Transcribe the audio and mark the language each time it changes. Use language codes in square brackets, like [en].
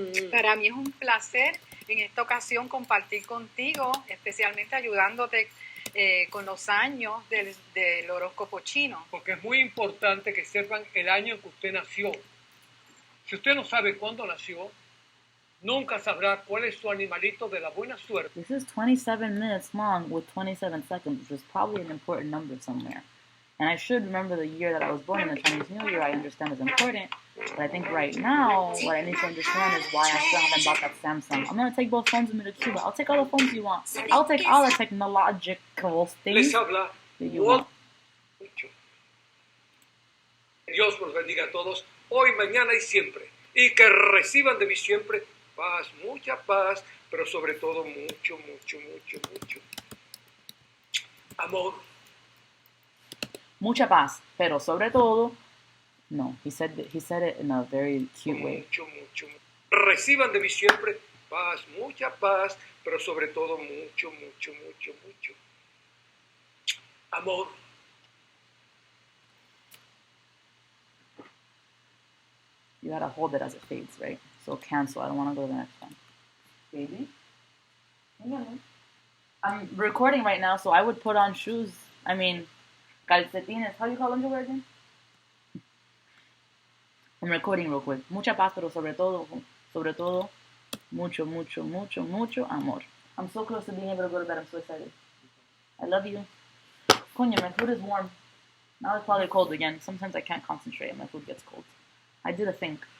[es] Para mí es un placer en esta ocasión compartir contigo, especialmente ayudándote con los años del horóscopo chino. Porque es muy importante que sepan el año en que usted nació. Si usted no sabe cuándo nació, nunca sabrá cuál es su animalito de la buena suerte. [en] This is 27 minutes long with 27 seconds, which is probably an important number somewhere. And I should remember the year that I was born in the Chinese New Year. I understand is important. But I think right now, what I need to understand is why I still haven't bought that Samsung. I'm going to take both phones with me to Cuba. I'll take all the phones you want. I'll take all the technological things [es] Les habla [en] that you want. [es] Dios los bendiga a todos, hoy, mañana y siempre. Y que reciban de mí siempre paz, mucha paz, pero sobre todo mucho, mucho, mucho, mucho amor. Mucha paz, pero sobre todo, no, [en] he said it in a very cute way. [es] Mucho, mucho, mucho. Reciban de mí siempre paz, mucha paz, pero sobre todo mucho, mucho, mucho, mucho amor. [en] You gotta hold it as it fades, right? So cancel. I don't want to go to the next one. Baby? I'm recording right now, so I would put on shoes. I mean, calcetines. How do you call underwear again? I'm recording real quick. [es] Mucha paz, pero sobre todo, mucho, mucho, mucho, mucho amor. [en] I'm so close to being able to go to bed. I'm so excited. I love you. Coño, my food is warm. Now it's probably cold again. Sometimes I can't concentrate and my food gets cold. I did a thing.